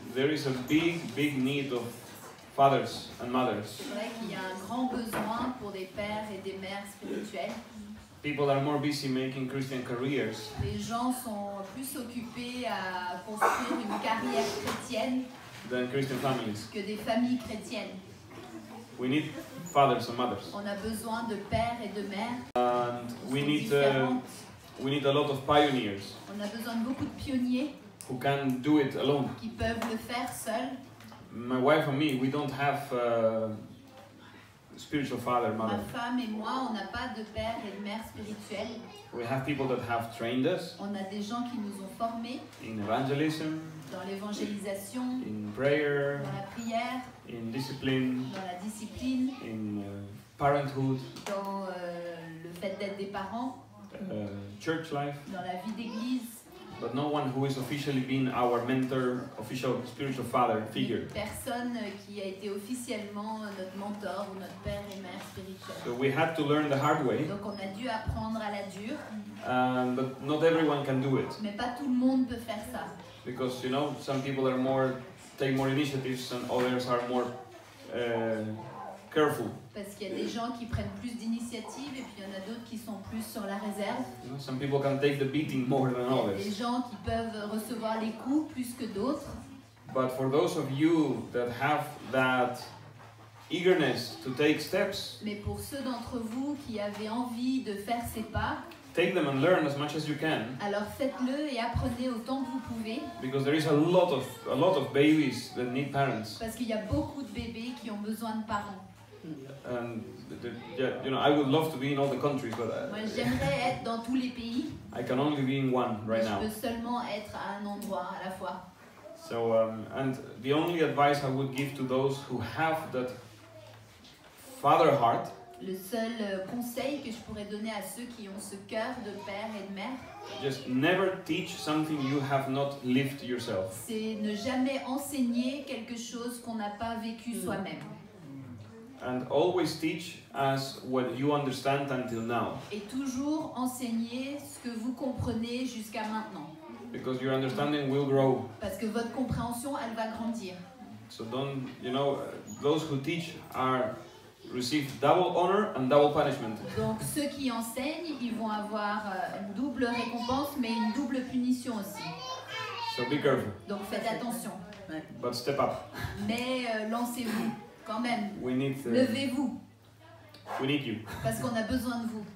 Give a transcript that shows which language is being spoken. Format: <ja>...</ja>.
<en>There is a big need of fathers and mothers.</en> <fr>C'est vrai qu'il y a un grand besoin pour des pères et des mères spirituels.</fr> <en>People are more busy making Christian careers</en> <fr>Les gens sont plus occupés à construire une carrière chrétienne</fr> <en>than Christian families.</en> <fr>que des familles chrétiennes.</fr> <en>We need fathers and mothers,</en> <fr>On a besoin de pères et de mères</fr> <en>and we need</en> <fr>différentes.</fr> <en>a lot of pioneers</en> <fr>On a besoin de beaucoup de pionniers</fr> <en>who can do it alone.</en> <fr>qui peuvent le faire seuls.</fr> <en>My wife and me, we don't have spiritual father,</en> <fr>Ma</fr> <en>mother.</en> <fr>femme et moi, on n'a pas de père et de mère spirituels.</fr> <en>We have people that have trained us</en> <fr>On a des gens qui nous ont formés</fr> <en>in evangelism,</en> <fr>dans l'évangélisation,</fr> <en>in prayer,</en> <fr>dans la prière,</fr> <en>in discipline,</en> <fr>dans la discipline,</fr> <en>in parenthood,</en> <fr>dans le fait d'être des parents,</fr> <en>church life,</en> <fr>dans la vie d'église.</fr> <en>but no one who is officially been our mentor, official spiritual father figure.</en> <fr>Personne qui a été officiellement notre mentor ou notre père et mère spirituel.</fr> <en>So we had to learn the hard way,</en> <fr>Donc on a dû apprendre à la dure,</fr> <en>but not everyone can do it,</en> <fr>mais pas tout le monde peut faire ça.</fr> <en>because some people are take more initiatives and others are more careful.</en> <fr>Parce qu'il y a des gens qui prennent plus d'initiatives et puis il y en a d'autres qui sont plus sur la réserve.</fr> <en>Some people can take the beating more than</en> <fr>Il y a</fr> <en>others.</en> <fr>des gens qui peuvent recevoir les coups plus que d'autres.</fr> <en>But for those of you that have that eagerness to take steps,</en> <fr>Mais pour ceux d'entre vous qui avaient envie de faire ces pas,</fr> <en>take them and learn as much as you can,</en> <fr>alors faites-le et apprenez autant que vous pouvez.</fr> <en>because there is a lot of babies that need parents.</en> <fr>Parce qu'il y a beaucoup de bébés qui ont besoin de parents.</fr> <en>And I would love to be in all the countries, but</en> <fr>Moi j'aimerais être dans tous les pays,</fr> <en>I can only be in one</en> <fr>mais</fr> <en>right</en> <fr>je</fr> <en>now.</en> <fr>peux seulement être à un endroit à la fois.</fr> <en>So, and the only advice I would give to those who have that father heart,</en> <fr>Le seul conseil que je pourrais donner à ceux qui ont ce cœur de père et de mère,</fr> <en>just never teach something you have not lived yourself.</en> <fr>c'est ne jamais enseigner quelque chose qu'on n'a pas vécu soi-même.</fr> <en>And always teach as what you understand until now,</en> <fr>Et toujours enseigner ce que vous comprenez jusqu'à maintenant.</fr> <en>because your understanding will grow.</en> <fr>Parce que votre compréhension, elle va grandir.</fr> <en>So don't, those who teach receive double honor and double punishment.</en> <fr>Donc ceux qui enseignent, ils vont avoir une double récompense, mais une double punition aussi.</fr> <en>So be careful,</en> <fr>Donc faites attention.</fr> <en>but step up.</en> <fr>Mais lancez-vous quand même.</fr> <en>We need</en> <fr>Levez-vous,</fr> <en>you.</en> <fr>parce qu'on a besoin de vous.</fr>